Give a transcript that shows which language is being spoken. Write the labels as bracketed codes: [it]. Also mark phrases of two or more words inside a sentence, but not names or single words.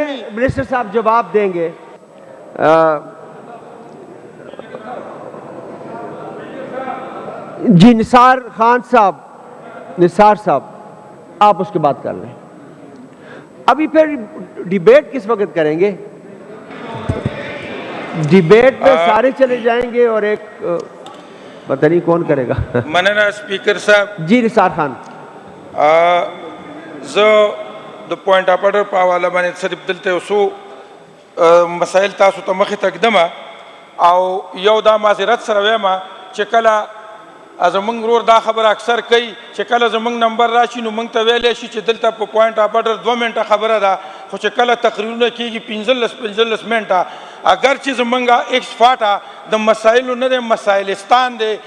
[ur] چلیں منسٹر صاحب جواب دیں گے. جی نثار خان صاحب، نثار صاحب آپ اس کے بات کر لیں. ابھی پھر ڈیبیٹ کس وقت کریں گے؟ ڈیبیٹ میں سارے چلے جائیں گے اور ایک پتہ نہیں کون کرے گا. مننا اسپیکر صاحب. جی نثار خان. [ps] زه د [en] point of order [ps] په حواله باندې صرف دلته یو څو مسایل تاسو ته مخې ته ږدم او یو دا معذرت سره وایم چې کله زمونږ ورور دا خبره اکثر کوي چې کله زمونږ نمبر راشي نو موږ ته ویلی شي چې دلته په [en] point of order [ps] 2 منټه خبره ده، خو چې کله تقریرونه کېږي 15 منټه، اگر چې زمونږ ایکس فاټه د مسایلو نه دی، مسایلستان دی.